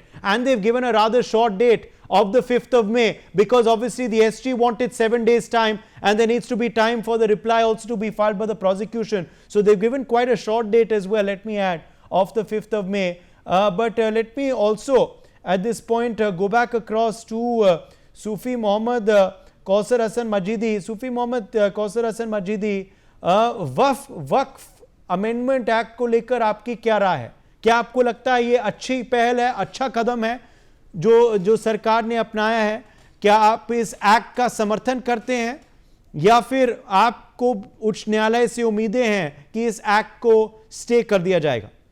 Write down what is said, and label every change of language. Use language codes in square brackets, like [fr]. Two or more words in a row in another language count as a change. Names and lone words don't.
[en] And they've given a rather short date of the 5th of May, because obviously the SG wanted 7 days time, and there needs to be time for the reply also to be filed by the prosecution. So they've given quite a short date as well, let me add, of the 5th of May. But let me also at this point go back across to Sufi Mohammed Kausar Hassan Majidi. Sufi Mohammed Kausar Hassan Majidi, [hi] वक्फ अमेंडमेंट एक्ट को लेकर आपकी क्या राय है? क्या आपको लगता है ये अच्छी पहल है, अच्छा कदम है जो सरकार ने अपनाया है? क्या आप इस एक्ट का समर्थन करते हैं, या फिर आपको उच्च न्यायालय से उम्मीदें हैं कि इस एक्ट को स्टे कर दिया जाएगा?